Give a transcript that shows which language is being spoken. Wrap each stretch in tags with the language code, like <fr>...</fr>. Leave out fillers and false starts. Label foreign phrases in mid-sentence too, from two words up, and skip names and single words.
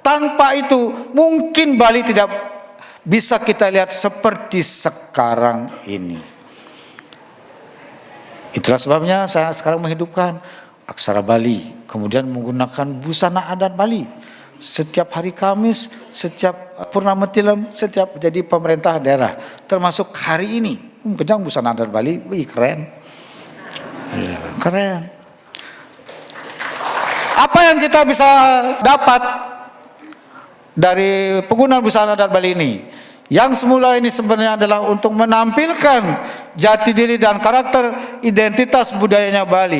<id>Tanpa itu mungkin Bali tidak bisa kita lihat seperti sekarang ini. Itulah sebabnya saya sekarang menghidupkan aksara Bali, kemudian menggunakan busana adat Bali. Setiap hari Kamis, setiap Purnama Tilam, setiap jadi pemerintah daerah, termasuk hari ini, kejang busana adat Bali, keren. Keren. Apa yang kita bisa dapat dari penggunaan busana adat Bali ini? Yang semula ini sebenarnya adalah untuk menampilkan jati diri dan karakter identitas budayanya Bali.</id>